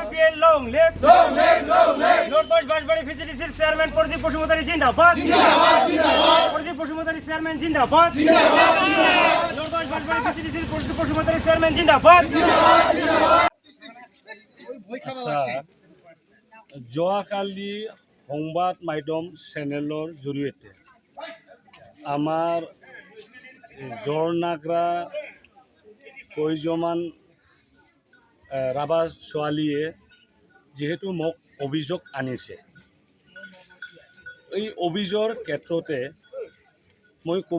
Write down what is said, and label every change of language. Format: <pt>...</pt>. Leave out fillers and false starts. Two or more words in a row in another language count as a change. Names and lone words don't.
<en>again, long live Northwest Bashbari Fisheries Chairman Pradip Bosumotari Jindabad. Pradip Bosumotari Chairman Jindabad. Northwest Bashbari Fisheries Pradip Bosumotari Chairman Jindabad.</en> <as>যোৱাকালি সংবাদ মাধ্যম চেনেলৰ জৰিয়তে আমাৰ জৰনাগৰা কেইজনমান ৰাভা ছোৱালীয়ে যিহেতু মোক অভিযোগ আনিছে, এই অভিযোগৰ ক্ষেত্ৰতে মই ক'ব</as>